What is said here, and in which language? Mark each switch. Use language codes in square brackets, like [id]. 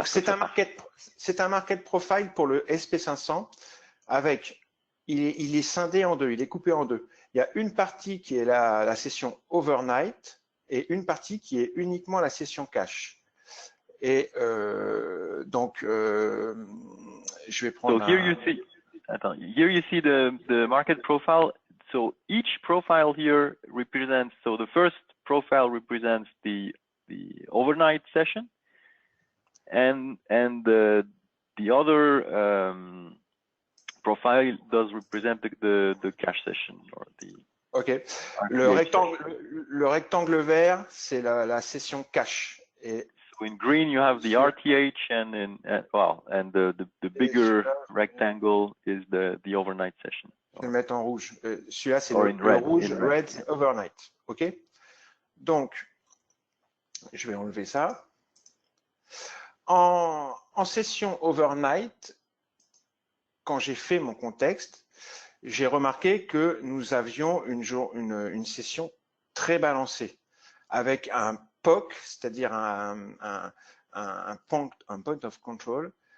[fr] donc c'est un market profile pour le SP500 avec il est scindé en deux, il est coupé en deux. Il y a une partie qui est la session overnight et une partie qui est uniquement la session cash. Et donc je vais prendre. [en] So here you see the market profile. So each profile here represents. So the first profile represents the overnight session, and the other profile does represent the cash session or the. [fr] Ok. Le rectangle vert, c'est la session cash. Et [en] so in green you have the RTH, and the bigger rectangle is the overnight session. [fr] Je vais le mettre en rouge. Celui-là, c'est le rouge, [en] red overnight. [fr] Ok. Donc, je vais enlever ça. En session overnight, quand j'ai fait mon contexte, j'ai remarqué que nous avions une session très balancée, avec un POC, c'est-à-dire un point of control